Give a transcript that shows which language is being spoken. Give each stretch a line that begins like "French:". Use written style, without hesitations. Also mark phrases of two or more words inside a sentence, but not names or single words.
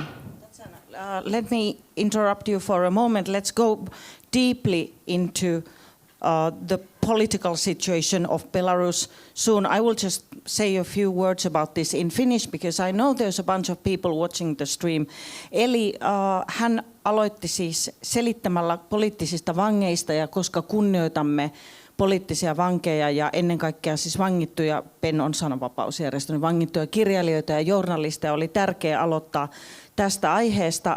English: Let me interrupt you for a moment. Let's go deeply into the political situation of Belarus soon. I will just say a few words about this in Finnish, because I know there's a bunch of people watching the stream.
Finnish: Eli hän aloitti siis selittämällä poliittisista vangeista, ja koska kunnioitamme poliittisia vankeja ja ennen kaikkea siis vangittuja, PEN on sananvapausjärjestö, vangittuja kirjailijoita ja journalisteja, oli tärkeää aloittaa tästä aiheesta.